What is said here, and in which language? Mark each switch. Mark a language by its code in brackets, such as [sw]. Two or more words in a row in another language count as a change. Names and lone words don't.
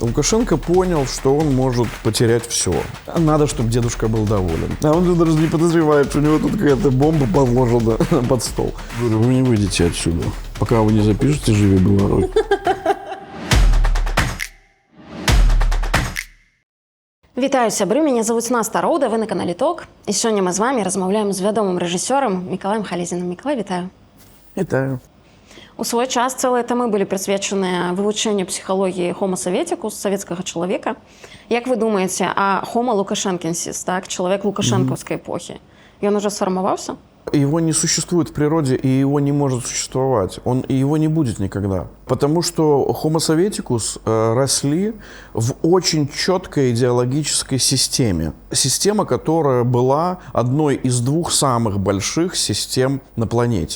[ru] Лукашенко понял, что он может потерять все. Надо, чтобы дедушка был доволен. А он же даже не подозревает, что у него тут какая-то бомба подложена под стол. Говорю, вы не выйдете отсюда, пока вы не запишете «Живи Беларусь». [be] Вітаю, сябры, мяне зовут Наста Роуда, вы на канале ТОК. І сёння мы з вами размаўляем з вядомым рэжысёрам Мікалаем Халезінам. Мікалай, вітаю. Вітаю. У свой час цэлыя тамы былі прысвечаныя вывучэнню псіхалогіі Homo Советикус, савецкага чалавека. Як вы думаеце, а Homo Lukashenkensis, так, чалавек лукашэнкаўскай эпохі, ён ужо сфармаваўся? [ru] Его не существует в природе, и его не может существовать. Его не будет никогда. Потому что Homo Sovieticus росли в очень четкой идеологической системе. Система, которая была одной из двух самых больших систем на планете.